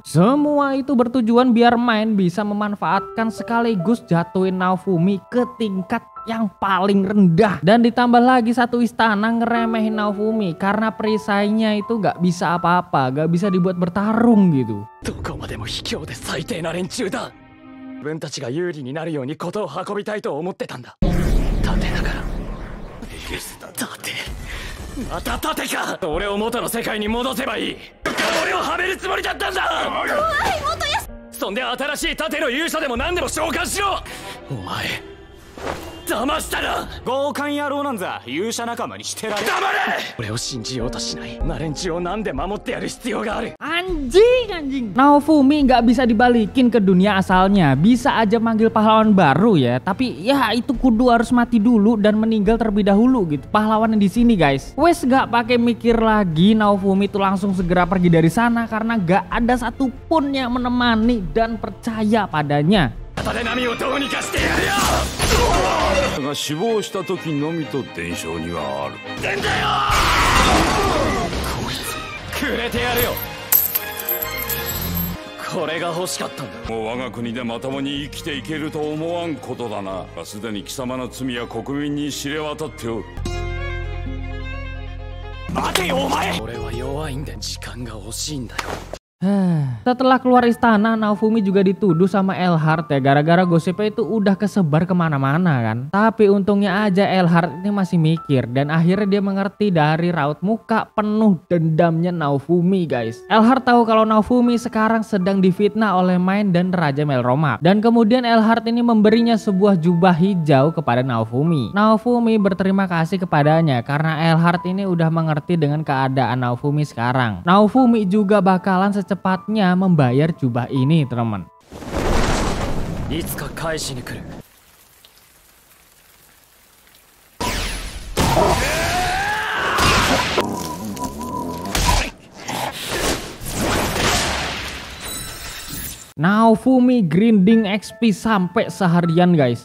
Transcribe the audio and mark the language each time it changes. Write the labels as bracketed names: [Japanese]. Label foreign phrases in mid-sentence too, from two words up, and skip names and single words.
[Indonesian] Semua itu bertujuan biar Mine bisa memanfaatkan sekaligus jatuhin Naofumi ke tingkat yang paling rendah. Dan ditambah lagi satu istana ngeremehin Naofumi karena perisainya itu gak bisa apa-apa, gak bisa dibuat bertarung gitu. [Japanese] 自分たちが有利になるようにことを運びたいと思ってたんだ。盾だから。盾。また盾か。俺を元の世界に戻せばいい。俺をはめるつもりだったんだ。怖い、元や。そんで新しい盾の勇者でも何でも召喚しろ。お前。騙したな。強姦野郎なんざ勇者仲間にしてられ。黙れ。俺を信じようとしないな連中をなんで守ってやる必要がある。 [Indonesian] Anjing. Naofumi nggak bisa dibalikin ke dunia asalnya. Bisa aja manggil pahlawan baru ya, tapi ya itu kudu harus mati dulu dan meninggal terlebih dahulu gitu. Pahlawannya di sini guys. Wes nggak pakai mikir lagi, Naofumi itu langsung segera pergi dari sana karena nggak ada satupun yang menemani dan percaya padanya. [Japanese] 片手波をどうにかしてやるよ。が死亡した時のみと伝承にはある。出んだよ。こいつくれてやるよ。これが欲しかったんだ。もう我が国でまともに生きていけると思わんことだな。すでに貴様の罪は国民に知れ渡っておる。待てよお前。俺は弱いんで時間が欲しいんだよ。 [Indonesian] Setelah keluar istana, Naofumi juga dituduh sama Elhart ya, gara-gara gosipnya itu udah kesebar kemana-mana kan. Tapi untungnya aja Elhart ini masih mikir dan akhirnya dia mengerti dari raut muka penuh dendamnya Naofumi guys. Elhart tahu kalau Naofumi sekarang sedang difitnah oleh Main dan Raja Melromak. Dan kemudian Elhart ini memberinya sebuah jubah hijau kepada Naofumi. Naofumi berterima kasih kepadanya karena Elhart ini udah mengerti dengan keadaan Naofumi sekarang. Naofumi juga bakalan secepatnya membayar jubah ini, teman. [Japanese] いつか返しに来る。 [Indonesian] Naofumi [English] grinding XP [Indonesian] sampai seharian guys.